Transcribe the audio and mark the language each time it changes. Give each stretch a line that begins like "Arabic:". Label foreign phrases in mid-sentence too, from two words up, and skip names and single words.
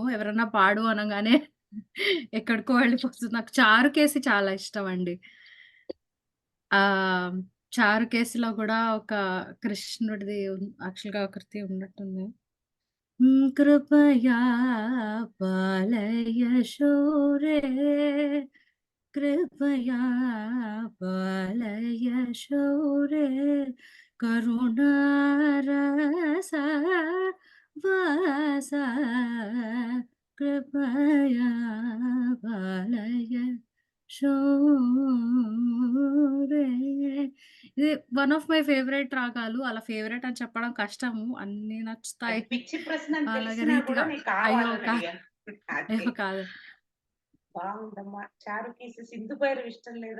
Telugu: ఎవరన్నా పాడు అనంగానే ఎక్కడికో వెళ్ళిపోతుంది. నాకు 'చారుకేసి' చాలా ఇష్టమండి. చారుకేసిలో కూడా ఒక కృష్ణుడిది యాక్చువల్‌గా ఒకటి ఉన్నట్టుంది.
Sanskrit: కృపయా పాలయ శౌరే कृपया पालय शौरे करुणारस वास कृपया पालय శౌరే.
Telugu: ఇది
English: one of my favorite
Telugu: రాగాలు. అలా ఫేవరెట్ అని చెప్పడం కష్టము. అన్నీ నచ్చుతాయి. పిచ్చి ప్రశ్న అని అలాగా తెలిసినా కూడా రీతిగా నీకు అయ్యో కావాలని అయ్యో కాదు. బాగుందమ్మా. చారుకేసి సింధు భైరవి ఇష్టం లేదా?